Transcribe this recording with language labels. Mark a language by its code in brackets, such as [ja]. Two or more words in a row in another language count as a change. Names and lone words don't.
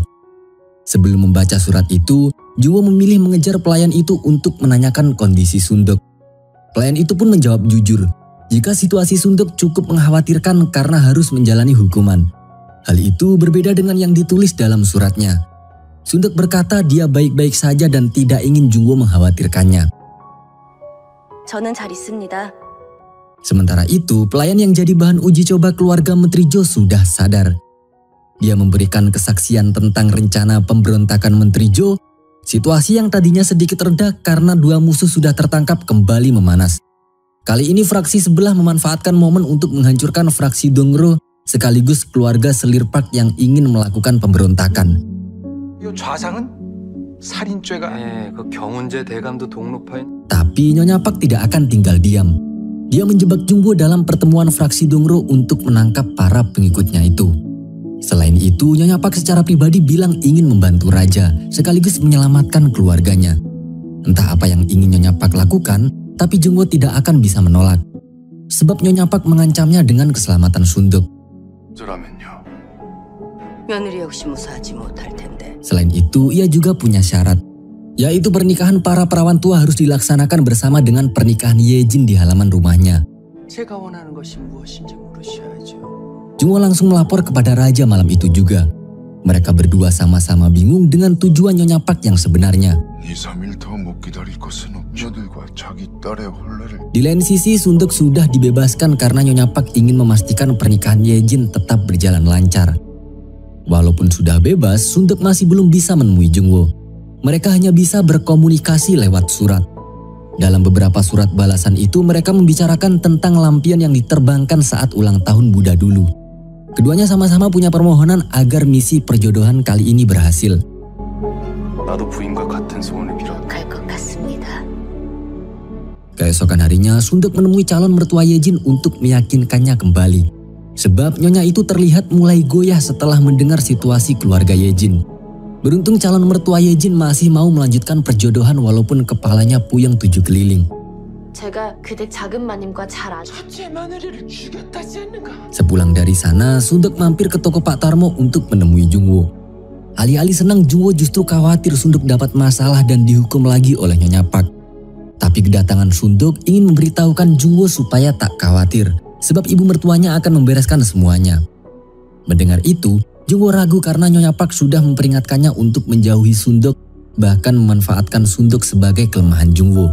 [id] Sebelum membaca surat itu, Jungwoo memilih mengejar pelayan itu untuk menanyakan kondisi Sunduk. Pelayan itu pun menjawab jujur, jika situasi Sunduk cukup mengkhawatirkan karena harus menjalani hukuman. Hal itu berbeda dengan yang ditulis dalam suratnya. Sunduk berkata dia baik-baik saja dan tidak ingin Jungwoo mengkhawatirkannya. [ko] 저는 잘 있습니다. [id] Sementara itu, pelayan yang jadi bahan uji coba keluarga Menteri Jo sudah sadar. Dia memberikan kesaksian tentang rencana pemberontakan Menteri Jo. Situasi yang tadinya sedikit reda karena dua musuh sudah tertangkap kembali memanas. Kali ini fraksi sebelah memanfaatkan momen untuk menghancurkan fraksi Dongro sekaligus keluarga selir Park yang ingin melakukan pemberontakan. [ko] 좌상은 살인죄가 그 경운제 대감도 동로파인. [id] Tapi Nyonya Park tidak akan tinggal diam. Dia menjebak Jungwoo dalam pertemuan fraksi Dongro untuk menangkap para pengikutnya itu. Selain itu, Nyonya Park secara pribadi bilang ingin membantu raja sekaligus menyelamatkan keluarganya. Entah apa yang ingin Nyonya Park lakukan, tapi Jungwoo tidak akan bisa menolak. Sebab Nyonya Park mengancamnya dengan keselamatan Sunduk. [ko] 며느리 역시 무사하지 못할 텐데. [id] Selain itu, ia juga punya syarat, yaitu pernikahan para perawan tua harus dilaksanakan bersama dengan pernikahan Yejin di halaman rumahnya. [ko] 제가 원하는 것이 무엇인지 물으셔야죠. [id] Jungwoo langsung melapor kepada raja malam itu juga. Mereka berdua sama-sama bingung dengan tujuan Nyonya Park yang sebenarnya. Di lain sisi, Sunduk sudah dibebaskan karena Nyonya Park ingin memastikan pernikahan Yejin tetap berjalan lancar. Walaupun sudah bebas, Sunduk masih belum bisa menemui Jungwoo. Mereka hanya bisa berkomunikasi lewat surat. Dalam beberapa surat balasan itu, mereka membicarakan tentang lampion yang diterbangkan saat ulang tahun Buddha dulu. Keduanya sama-sama punya permohonan agar misi perjodohan kali ini berhasil. [ko] 나도 부인과 같은 소원을 빌어. 갈 것 같습니다. [id] Keesokan harinya, Sunduk menemui calon mertua Yejin untuk meyakinkannya kembali. Sebab nyonya itu terlihat mulai goyah setelah mendengar situasi keluarga Yejin. Beruntung calon mertua Yejin masih mau melanjutkan perjodohan walaupun kepalanya puyeng 7 keliling. [ko] 제가 그댁 작은 마님과 잘 아는 첫째 마누리를 죽였다지 않는가? [id] Sepulang dari sana, Sunduk mampir ke toko Pak Tarmo untuk menemui Jungwoo. Alih-alih senang, Jungwoo justru khawatir Sunduk dapat masalah dan dihukum lagi oleh Nyonya Park. Tapi kedatangan Sunduk ingin memberitahukan Jungwoo supaya tak khawatir. sebab ibu mertuanya akan membereskan semuanya. Mendengar itu, Jungwoo ragu karena Nyonya Park sudah memperingatkannya untuk menjauhi Sundok, bahkan memanfaatkan Sundok sebagai kelemahan Jungwoo.